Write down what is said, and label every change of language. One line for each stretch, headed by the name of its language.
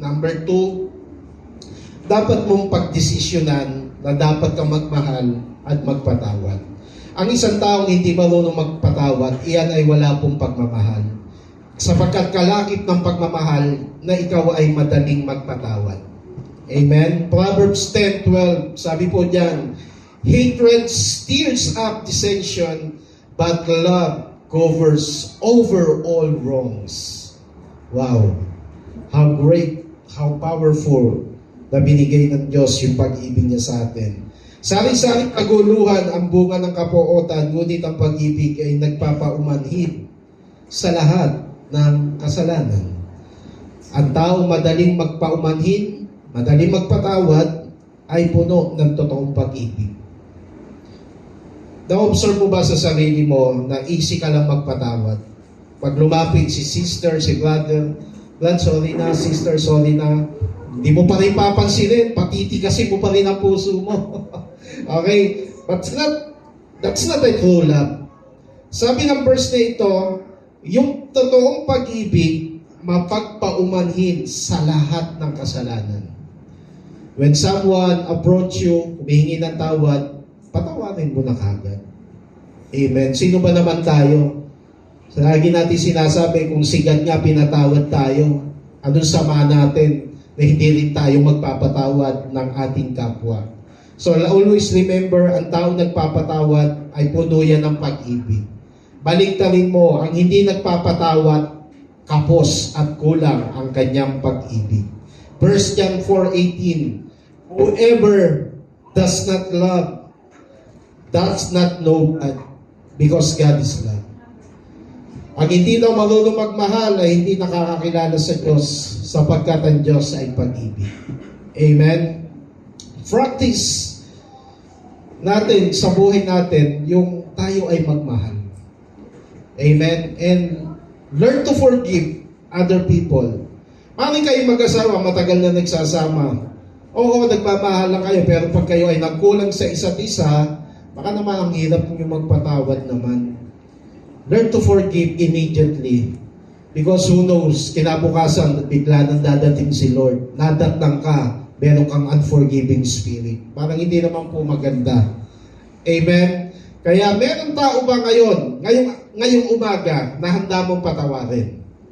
English: Number 2,
Filipino: dapat mong pagdesisyonan na dapat kang magmahal at magpatawad. Ang isang taong hindi marunong magpatawad, iyan ay wala pong pagmamahal. Sapagkat kalakip ng pagmamahal na ikaw ay madaling magpatawad. Amen?
English: Proverbs 10:12,
Filipino: sabi po diyan,
English: hatred stirs up dissension, but love covers over all wrongs. Wow! How great, how powerful
Filipino: na binigay ng Diyos yung pag-ibig niya sa atin. Sari-saring kaguluhan ang bunga ng kapuotan, ngunit ang pag-ibig ay nagpapaumanhid sa lahat ng kasalanan. Ang taong madaling magpaumanhin, madaling magpatawad, ay puno ng totoong pag-ibig. Na-observe mo ba sa sarili mo na easy ka lang magpatawad? Pag lumapit si sister, si brother, "Brad, sorry na, sister, sorry na," hindi mo pa rin papansinin, patitikasin mo pa rin ang puso mo. Okay?
English: But that's not a true love.
Filipino: Sabi ng verse na ito, yung totoong pag-ibig, mapagpaumanhin sa lahat ng kasalanan.
English: When someone approach you,
Filipino: humihingi ng tawad, patawarin mo na kagad. Amen. Sino ba naman tayo? Lagi natin sinasabi, kung sigat nga pinatawad tayo, anong sama natin na hindi rin tayo magpapatawad ng ating kapwa?
English: So always remember,
Filipino: ang tao nagpapatawad ay puno yan ng pag-ibig. Baliktarin mo, ang hindi nagpapatawad, kapos at kulang ang kanyang pag-ibig.
English: 1 John 4:18, whoever does not love does not know God, because God is love.
Filipino: Ang hindi daw marunong magmahal ay hindi nakakakilala sa Diyos, sapagkat ang Diyos ay pag-ibig. Amen? Practice natin sa buhay natin yung tayo ay magmahal. Amen?
English: And learn to forgive other people.
Filipino: Mali kayo mag-asawa, matagal na nagsasama. Oo, nagmamahal lang kayo, pero pag kayo ay nagkulang sa isa't isa, baka naman ang hirap nyo magpatawad naman.
English: Learn to forgive immediately. Because who knows,
Filipino: kinabukasan, bigla nang dadating si Lord. Nadatnang ka, meron kang unforgiving spirit. Parang hindi naman po maganda. Amen? Kaya meron tao ba ngayong umaga, na handa mong patawarin?